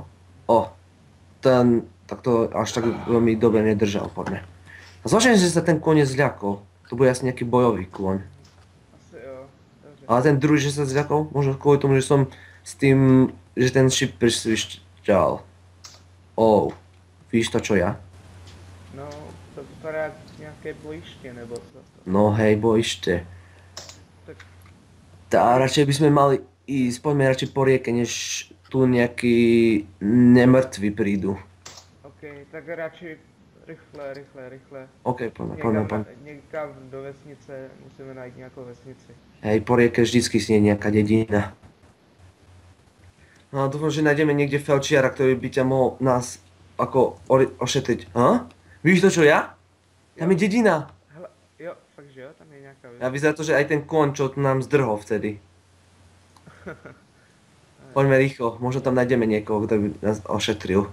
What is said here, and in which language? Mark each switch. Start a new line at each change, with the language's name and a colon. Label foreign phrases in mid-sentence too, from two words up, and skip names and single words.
Slovak: O, tak to až tak veľmi dobre nedržal, poďme. A zvláštne, že sa ten kôň zľakol. To bude asi nejaký bojový kôň.
Czech: Asi jo, dobře.
Slovak: Ale ten druhý, že sa zľakol, možno kvôli tomu, že som s tým, že ten šip prisvišťal.
Czech: Víš to, čo ja? No, to vypadá jak nějaké bojiště, nebo co to.
Slovak: No hej, bojište. Tak Tá radšej by sme mali ísť, poďme radšej po rieke, než tu nejakí nemrtví prídu. OK,
Czech: tak radši rychle.
Slovak: OK, poďme.
Czech: Někam do vesnice, musíme najít nějakou vesnici.
Slovak: Hej, po rieke vždycky si je nejaká dedina. No dúfam, že nájdeme niekde felčiara, ktorý by ťa mohol nás ako ošetriť.
Czech: Víš to, čo ja? Tam je dedina. Hele, jo, fakt že jo, tam je nějaká
Slovak: A vyzerá to, že aj ten kôň, čo tu nám zdrhol vtedy. Poďme rýchlo, možno tam nájdeme niekoho, kto by nás ošetril.